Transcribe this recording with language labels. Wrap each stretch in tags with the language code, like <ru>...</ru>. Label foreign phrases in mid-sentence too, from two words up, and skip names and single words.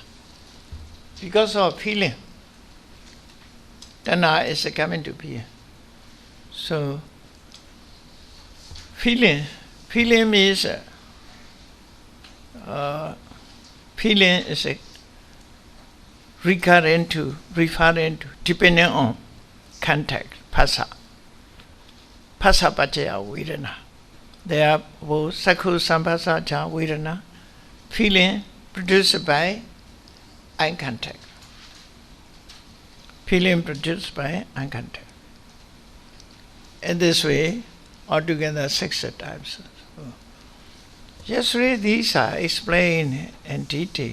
<en>Because of feeling, Tanha is coming to be. So, feeling means, feeling is referring to, depending on contact, phassa.</en> <pi>Phassa paccaya vedana. Therefore, sakhu samphassa cha vedana,</pi> <en>feeling produced by eye contact. Feeling produced by eye contact. In this way, altogether 6 types. Yesterday, these are explained in detail.</en>